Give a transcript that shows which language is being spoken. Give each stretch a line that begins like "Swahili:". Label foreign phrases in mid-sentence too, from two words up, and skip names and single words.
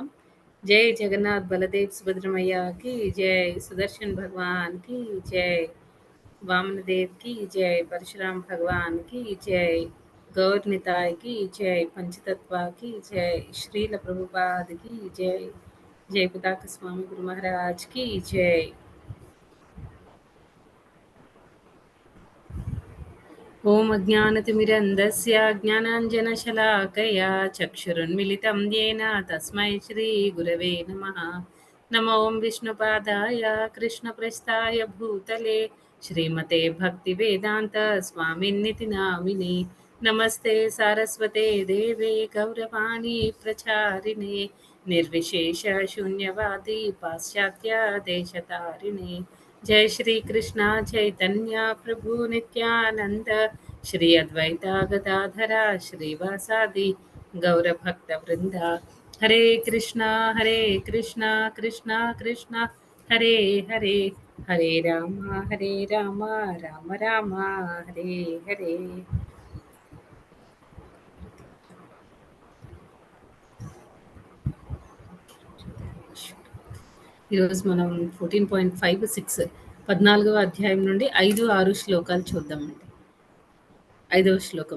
Hindi: जय जगन्नाथ बलदेव सुभद्रमैयाकी जय, सुदर्शन भगवान की जय, वामनदेव की जय, परशुराम भगवान की जय, गौर निताई की जय, पंचतत्व की जय, श्रील प्रभुपाद की जय, जय पुताका स्वामी गुरु महाराज की जय.
Sanskrit: ॐ अज्ञानतिमिरन्धस्य ज्ञानाञ्जनशलाकया चक्षुरुन्मिलितं येन तस्मै श्रीगुरवे नमः. नमो ॐ विष्णुपादाय कृष्णप्रस्थाय भूतले श्रीमते भक्तिवेदान्त स्वामिन्निति नामिने. नमस्ते सारस्वते देवे गौरवाणी प्रचारिणे निर्विशेष शून्यवादी पाश्चात्य देशतारिणे. जय श्री कृष्णा चैतन्य प्रभु नित्यानंद श्री अद्वैता गदाधरा श्रीवासादि गौरभक्त वृंदा. हरे कृष्णा कृष्णा कृष्णा हरे हरे, हरे राम राम राम हरे हरे.
Telugu: ఈరోజు మనం 14.56 14వ అధ్యాయం నుండి 5-6 శ్లోకాలు చూద్దామండి. 5వ శ్లోకం.